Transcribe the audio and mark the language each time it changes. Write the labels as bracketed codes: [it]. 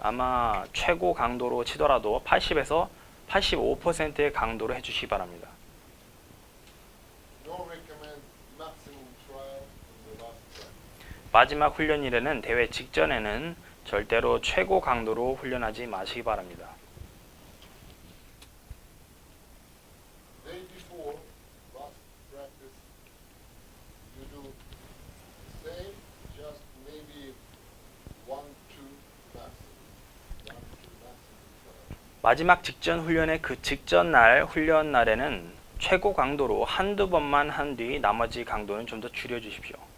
[ko] 아마 최고 강도로 치더라도 80에서 85%의 강도로 해주시기 바랍니다. [en] No recommend maximum trial in the last practice. [ko] 마지막 훈련일에는 대회 직전에는 절대로 최고 강도로 훈련하지 마시기 바랍니다. [en] Day before last practice, you do the same, just maybe 1-2 maximum. 1-2 maximum trial. [ko] 마지막 직전 훈련의 그 직전 날 훈련 날에는 최고 강도로 한두 번만 한 뒤 나머지 강도는 좀 더 줄여주십시오.